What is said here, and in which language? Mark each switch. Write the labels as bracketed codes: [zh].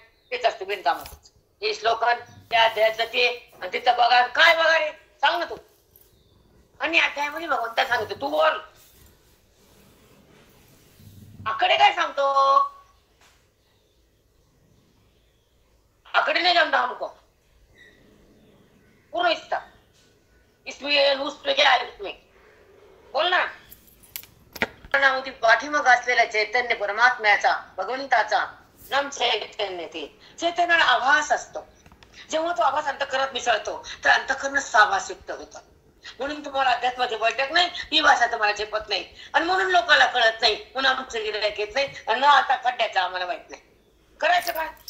[mr] तेच असतं बिनकामाच. हे श्लोकन त्या अध्यायातलं ते, तिथं बघा काय बघा रे, सांग ना तू. आणि अध्यायामध्ये भगवंता सांगतो तू बोल. आकडे काय सांगतो, [hi] आकडे नहीं जमता हमको, पूर्ण हिस्सा इसमें उसमें क्या है, उसमें बोल ना. [mr] पाठीमाग असलेल्या चैतन्य परमात्म्याचा, भगवंताचा नाम चैतन्य. ते चैतन्याला आभास असतो. जेव्हा तो आभास अंतःकरणात मिसळतो तर अंतःकरण साभास युक्त होतं. म्हणून तुम्हाला अध्यात्माची बैठक नाही, ही भाषा तुम्हाला झेपत नाही आणि म्हणून लोकांना कळत नाही, म्हणून आमचं गिऱ्हाईक येत नाही आणि न आता खड्ड्याचं आम्हाला माहित नाही. करायचं काय,